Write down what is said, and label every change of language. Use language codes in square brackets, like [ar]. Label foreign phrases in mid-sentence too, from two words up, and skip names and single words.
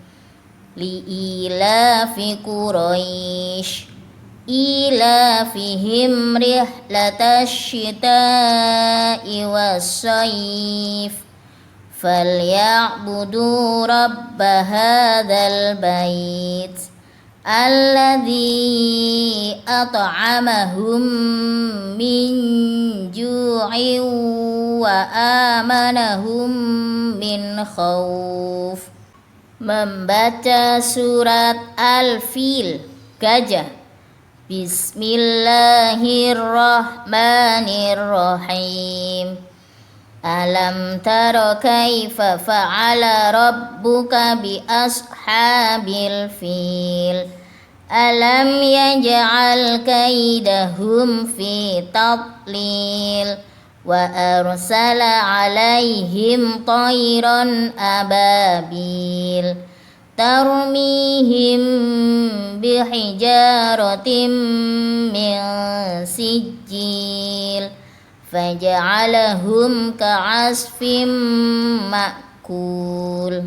[ar] لإيلاف قريش إيلافهم رحلة الشتاء والصيف فليعبدوا رب هذا البيت الذي أطعمهم من جوع وآمنهم من خوف. [id] Membaca surat Al-Fil, gajah. [ar] بسم الله الرحمن الرحيم. ألم تر كيف فعل ربك بأصحاب الفيل. ألم يجعل كيدهم في تضليل. وأرسل عليهم طيرا أبابيل ترميهم بحجارة من سجيل فجعلهم كعصف مأكول.